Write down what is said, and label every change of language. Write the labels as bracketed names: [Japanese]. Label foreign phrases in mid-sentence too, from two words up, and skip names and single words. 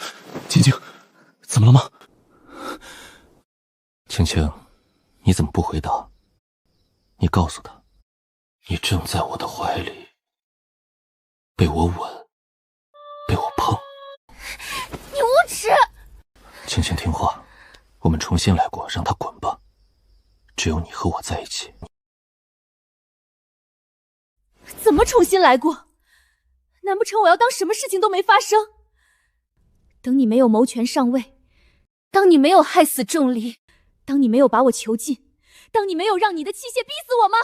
[Chinese] 青青，怎麼了嗎？青青，你怎麼不回答？你告訴他，你正在我的懷裡，被我吻，被我碰。你無恥！青青聽話，我們重新來過，讓他滾吧。只有你和我在一起。怎麼重新來過？難不成我要當什麼事情都沒發生？等你沒有謀權上位，當你沒有害死仲離，當你沒有把我囚禁，當你沒有讓你的妻妾逼死我嗎？